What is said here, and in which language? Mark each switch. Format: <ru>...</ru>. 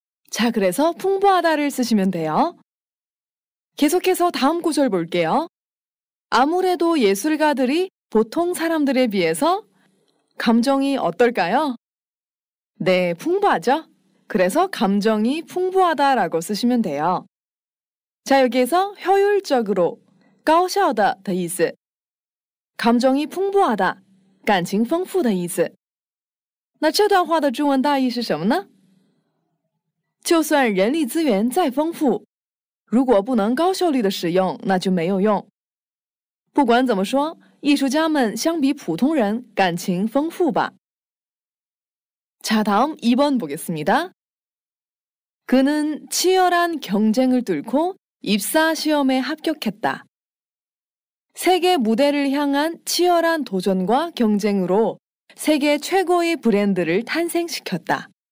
<ko>자, 그래서 풍부하다를 쓰시면 돼요. 계속해서 다음 구절 볼게요. 아무래도 예술가들이 보통 사람들에 비해서 감정이 어떨까요? 네, 풍부하죠? 그래서 감정이 풍부하다라고 쓰시면 돼요.</ko> <zh>자, 여기에서 효율적으로 高效的的意思 감정이 풍부하다 感情丰富的意思那这段话的中文大意是什么呢？就算人力资源再丰富，如果不能高效率的使用，那就没有用。不管怎么说，艺术家们相比普通人感情丰富吧。</zh> <ko>자, 다음 2번 보겠습니다. 그는 치열한 경쟁을 뚫고 입사 시험에 합격했다. 세계 무대를 향한 치열한 도전과 경쟁으로 세계 최고의 브랜드를 탄생시켰다.</ko>